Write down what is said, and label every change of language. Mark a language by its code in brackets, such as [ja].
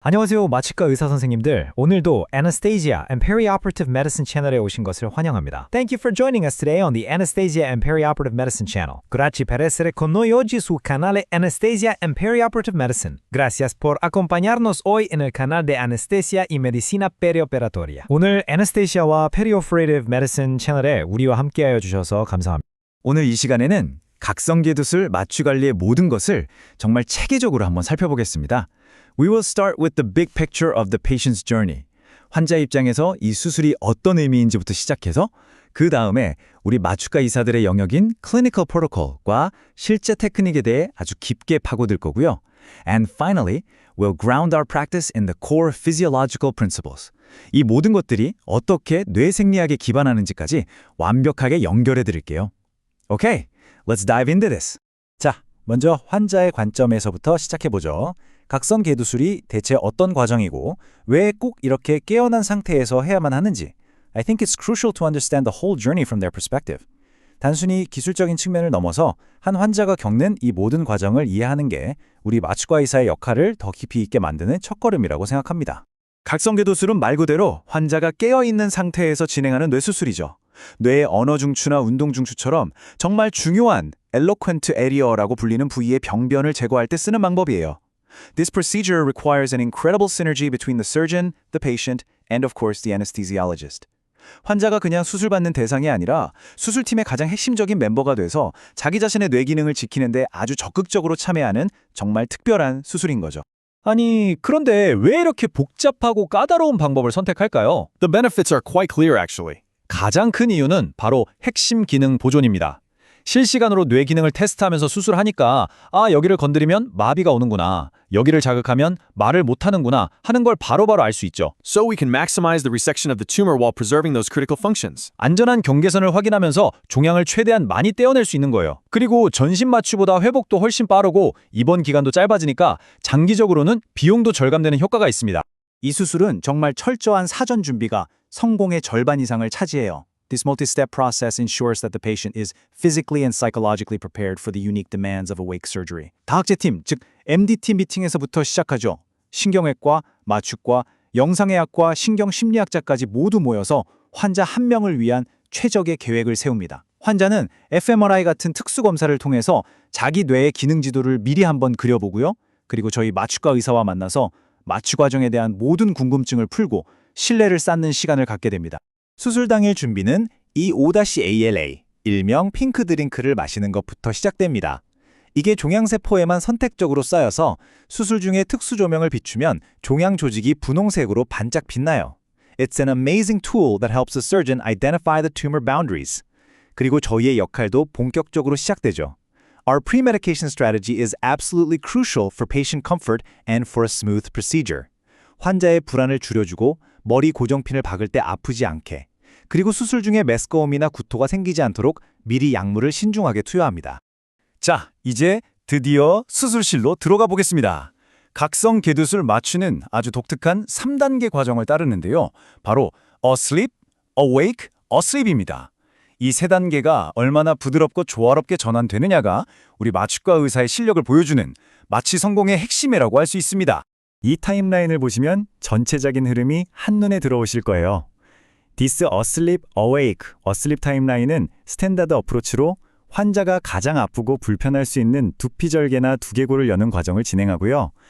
[ko] 안녕하세요, 마취과 의사 선생님들. 오늘도 Anastasia and Perioperative Medicine 채널에 오신 것을 환영합니다. [en] Thank you for joining us today on the Anastasia and Perioperative Medicine channel. [it] Grazie per essere con noi oggi sul canale Anastasia and Perioperative Medicine. [es] Gracias por acompañarnos hoy en el canal de Anestesia y Medicina Perioperatoria. [ko] 오늘 Anastasia와 Perioperative Medicine 채널에 우리와 함께하여 주셔서 감사합니다. 오늘 이 시간에는 각성기두술 마취관리의 모든 것을 정말 체계적으로 한번 살펴보겠습니다. [en] We will start with the big picture of the patient's journey. [ko] 환자 입장에서 이 수술이 어떤 의미인지부터 시작해서 그 다음에 우리 마취과 의사들의 영역인 clinical protocol과 실제 테크닉에 대해 아주 깊게 파고들 거고요. [en] And finally, we'll ground our practice in the core physiological principles. [ko] 이 모든 것들이 어떻게 뇌생리학에 기반하는지까지 완벽하게 연결해 드릴게요. [en] Okay, let's dive into this. [ko] 자, 먼저 환자의 관점에서부터 시작해보죠. 각성개두술이 대체 어떤 과정이고 왜 꼭 이렇게 깨어난 상태에서 해야만 하는지 [en] I think it's crucial to understand the whole journey from their perspective. [ko] 단순히 기술적인 측면을 넘어서 한 환자가 겪는 이 모든 과정을 이해하는 게 우리 마취과 의사의 역할을 더 깊이 있게 만드는 첫걸음이라고 생각합니다. 각성개두술은 말 그대로 환자가 깨어있는 상태에서 진행하는 뇌수술이죠. 뇌의 언어 중추나 운동 중추처럼 정말 중요한 eloquent area라고 불리는 부위의 병변을 제거할 때 쓰는 방법이에요. [en] This procedure requires an incredible synergy between the surgeon, the patient, and of course the anesthesiologist. [ko] 환자가 그냥 수술받는 대상이 아니라 수술팀의 가장 핵심적인 멤버가 돼서 자기 자신의 뇌 기능을 지키는데 아주 적극적으로 참여하는 정말 특별한 수술인 거죠. 아니, 그런데 왜 이렇게 복잡하고 까다로운 방법을 선택할까요? [en] The benefits are quite clear actually. [ko] 가장 큰 이유는 바로 핵심 기능 보존입니다. 실시간으로 뇌 기능을 테스트하면서 수술하니까 여기를 건드리면 마비가 오는구나, 여기를 자극하면 말을 못하는구나 하는 걸 바로바로 알 수 있죠. [en] So we can maximize the resection of the tumor while preserving those critical functions. [ko] 안전한 경계선을 확인하면서 종양을 최대한 많이 떼어낼 수 있는 거예요. 그리고 전신 마취보다 회복도 훨씬 빠르고 입원 기간도 짧아지니까 장기적으로는 비용도 절감되는 효과가 있습니다. 이 수술은 정말 철저한 사전 준비가 성공의 절반 이상을 차지해요. [en] This multi-step process ensures that the patient is physically and psychologically prepared for the unique demands of awake surgery. [ko] 다학제팀, 즉 MDT 미팅에서부터 시작하죠. 신경외과, 마취과, 영상의학과, 신경심리학자까지 모두 모여서 환자 한 명을 위한 최적의 계획을 세웁니다. 환자는 fMRI 같은 특수검사를 통해서 자기 뇌의 기능 지도를 미리 한번 그려보고요. 그리고 저희 마취과 의사와 만나서 마취 과정에 대한 모든 궁금증을 풀고 신뢰를 쌓는 시간을 갖게 됩니다. 수술 당일 준비는 이 5-ALA, 일명 핑크 드링크를 마시는 것부터 시작됩니다. 이게 종양세포에만 선택적으로 쌓여서 수술 중에 특수 조명을 비추면 종양 조직이 분홍색으로 반짝 빛나요. [en] It's an amazing tool that helps the surgeon identify the tumor boundaries. [ko] 그리고 저희의 역할도 본격적으로 시작되죠. [en] Our pre-medication strategy is absolutely crucial for patient comfort and for a smooth procedure. [ko] 환자의 불안을 줄여주고 머리 고정핀을 박을 때 아프지 않게, 그리고 수술 중에 메스꺼움이나 구토가 생기지 않도록 미리 약물을 신중하게 투여합니다. 자, 이제 드디어 수술실로 들어가 보겠습니다. 각성개두술 마취는 아주 독특한 3단계 과정을 따르는데요. 바로 asleep, awake, asleep입니다. 이 3단계가 얼마나 부드럽고 조화롭게 전환되느냐가 우리 마취과 의사의 실력을 보여주는 마취 성공의 핵심이라고 할 수 있습니다. 이 타임라인을 보시면 전체적인 흐름이 한눈에 들어오실 거예요. This asleep, awake, asleep 타임라인은 스탠다드 어프로치로 환자가 가장 아프고 불편할 수 있는 두피절개나 두개골을 여는 과정을 진행하고요.